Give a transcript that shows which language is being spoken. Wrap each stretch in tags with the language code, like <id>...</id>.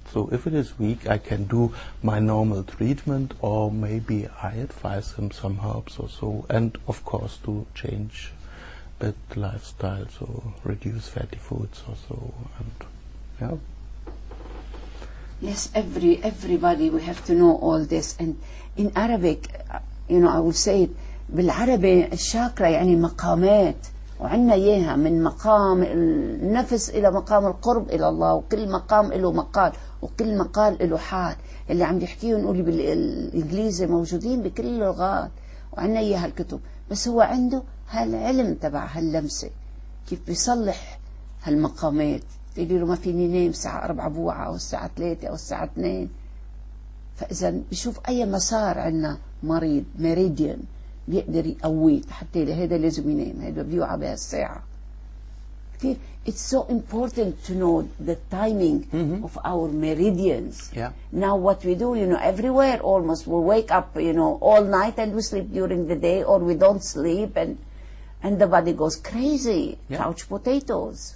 <en>So if it is weak, I can do my normal treatment, or maybe I advise them some herbs or so, and of course to change a bit the lifestyle, so reduce fatty foods or so, and yeah. Yes, everybody, we have to know all this. And in Arabic, you know, I will say it,</en> <ar>بالعربي الشاكرا يعني مقامات، وعندنا إياها من مقام النفس إلى مقام القرب إلى الله، وكل مقام له مقال، وكل مقال له حال. اللي عم يحكيه نقول بالإنجليزي موجودين بكل اللغات، وعندنا إياها الكتب، بس هو عنده هالعلم تبع هاللمسة كيف بيصلح هالمقامات. تقولي له ما فيني نام الساعة 4 بوعة أو الساعة 3 أو الساعة 2. فإذا بشوف أي مسار عندنا مريض ميريديان بيقدر يقويه، حتى هذا لازم ينام، هذا بيوعى بهالساعة كثير.</ar> <en>It's so important to know the timing of our meridians. Yeah. Now what we do, you know, everywhere almost, we wake up, you know, all night and we sleep during the day, or we don't sleep, and the body goes crazy. Yeah. Couch potatoes.</en>